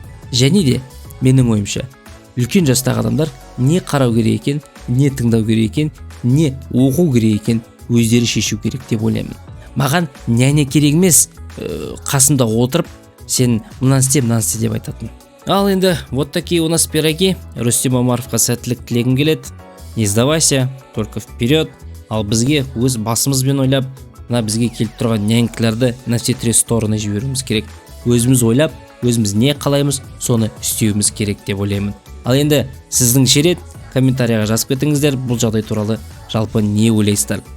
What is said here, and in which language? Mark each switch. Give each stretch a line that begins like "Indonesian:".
Kazakh: Және де менің ойымша, үлкен жастағы адамдар не қарау керек екен, не тыңдау керек екен, не оқу керек екен, өздері шешу керек деп ойлаймын. Маған няня керек емес, қасымда отырып, сен мынаны істе деп айтатын. Ал енді,
Russian: вот такие у нас пироги.
Kazakh: Рустем Омаровқа сәттілік тілегім келеді.
Russian: не сдавайся, только вперед.
Kazakh: Ал бізге өз басымызбен ойлап, мына бізге келіп тұрған нянькілерді
Russian: на все три стороны
Kazakh: жіберуіміз керек. Өзіміз ойлап, өзіміз не қалаймыз, соны істеуіміз керек деп ойлаймын. Ал енді сіздің шерет комментарияға жазып кетіңіздер, бұл жағдай туралы жалпы не ойлайсыздар?